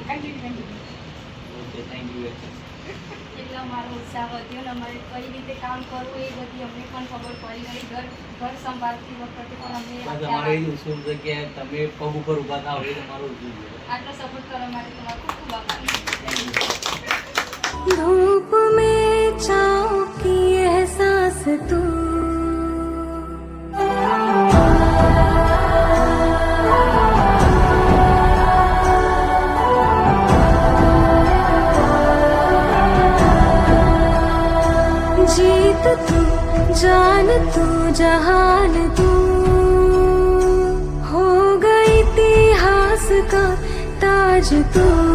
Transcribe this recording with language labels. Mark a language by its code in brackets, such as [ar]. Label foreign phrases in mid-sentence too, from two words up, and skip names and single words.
[en] Okay, thank you. [gu] એટલે અમારો ઉત્સાહ વધ્યો ને અમારે કઈ રીતે કામ કરવું એ બધી અમને પણ ખબર પડી ગઈ. ઘર સંભાળતી વખતે પણ અમને તમારે એ ઉત્સુક છે કે તમે પગ ઉપર ઊભા થાવ એ તમારો ઉત્સુક છે. આટલો સપોર્ટ કરવા માટે તમારો ખૂબ ખૂબ આભાર. [hi] धूप में छाँव की एहसास तू जीत तू जान तू जहान तू हो गई इतिहास का ताज तू